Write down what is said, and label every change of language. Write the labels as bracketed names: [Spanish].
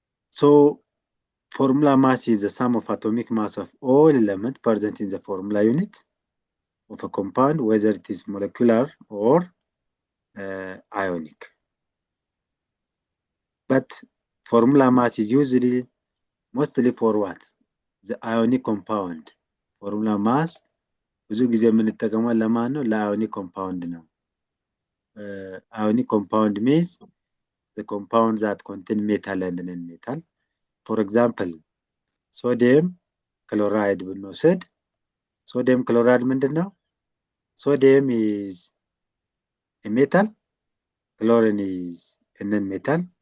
[English] So formula mass is the sum of atomic mass of all elements present in the formula unit of a compound, whether it is molecular or ionic. But formula mass is usually mostly for what? The ionic compound. [Amharic] Formula mass ብዙ ጊዜ የምንጠቀመው ለማን ነው? ለአዮኒክ ኮምፓውንድ ነው። [English] Ionic compound means the compound that contain metal and non-metal. For example, sodium chloride [Amharic] ብንወስድ [English] sodium chloride [Amharic] ምንድን ነው? [English] Sodium is a metal, chlorine is a non-metal.